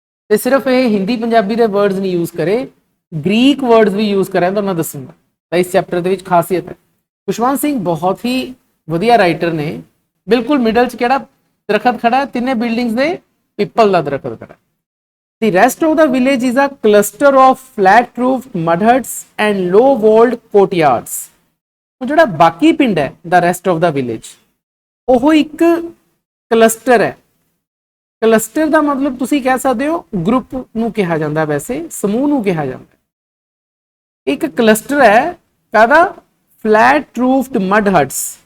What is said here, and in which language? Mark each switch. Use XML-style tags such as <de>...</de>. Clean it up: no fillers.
<pa>ਤੇ ਸਿਰਫ ਇਹ ਹਿੰਦੀ ਪੰਜਾਬੀ ਦੇ ਵਰਡਸ ਨਹੀਂ ਯੂਜ਼ ਕਰੇ, ਗ੍ਰੀਕ ਵਰਡਸ ਵੀ ਯੂਜ਼ ਕਰਿਆ, ਤੁਹਾਨੂੰ ਮੈਂ ਦੱਸੂਗਾ। ਤਾਂ ਇਸ ਚੈਪਟਰ ਦੇ ਵਿੱਚ ਖਾਸੀਅਤ ਹੈ। ਖੁਸ਼ਵੰਤ ਸਿੰਘ ਬਹੁਤ ਹੀ ਵਧੀਆ ਰਾਈਟਰ ਨੇ। ਬਿਲਕੁਲ ਮਿਡਲ 'ਚ ਕਿਹੜਾ ਦਰਖਤ ਖੜਾ ਹੈ, ਤਿੰਨੇ ਬਿਲਡਿੰਗਸ ਦੇ ਪੀਪਲ ਦਾ ਦਰਖਤ ਖੜਾ।</pa> <en>The rest of the village is a cluster of flat roofed mud huts and low walled courtyards।</en> <pa>ਜਿਹੜਾ ਬਾਕੀ ਪਿੰਡ ਹੈ,</pa> <en>the rest of the village,</en> <pa>ਉਹ ਇੱਕ ਕਲਸਟਰ ਹੈ। ਕਲਸਟਰ ਦਾ ਮਤਲਬ ਤੁਸੀਂ ਕਹਿ ਸਕਦੇ ਹੋ ਗਰੁੱਪ ਨੂੰ ਕਿਹਾ ਜਾਂਦਾ, ਵੈਸੇ ਸਮੂਹ ਨੂੰ ਕਿਹਾ ਜਾਂਦਾ। ਇੱਕ ਕਲਸਟਰ ਹੈ ਕਾਹਦਾ,</pa> <en>Flat roofed mud huts.</en>